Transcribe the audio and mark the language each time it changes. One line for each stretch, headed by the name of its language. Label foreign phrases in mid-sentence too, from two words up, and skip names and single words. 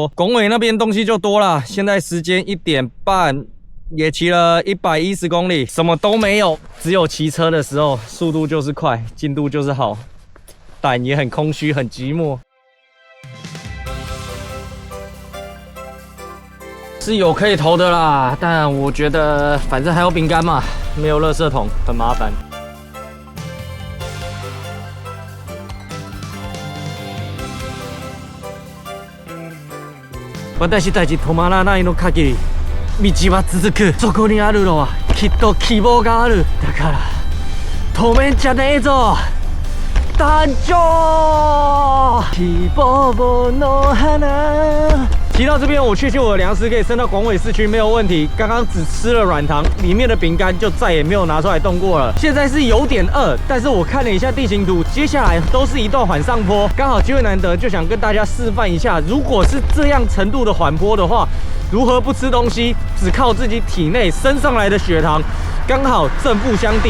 Chinese: 拱尾那边东西就多了，现在时间1点半，也骑了110公里，什么都没有，只有骑车的时候速度就是快，进度就是好，但也很空虚，很寂寞。是有可以投的啦，但我觉得反正还有饼干嘛，没有垃圾桶，很麻烦。
Japanese: 私たち止まらないの限り道は続く。そこにあるのはきっと希望がある。だから止めんじゃねえぞ。誕生希望の花。
Chinese: 骑到这边，我确信我的粮食可以升到广尾市区没有问题。刚刚只吃了软糖，里面的饼干就再也没有拿出来动过了。现在是有点饿，但是我看了一下地形图，接下来都是一段缓上坡，刚好机会难得，就想跟大家示范一下，如果是这样程度的缓坡的话，如何不吃东西，只靠自己体内升上来的血糖，刚好正负相抵。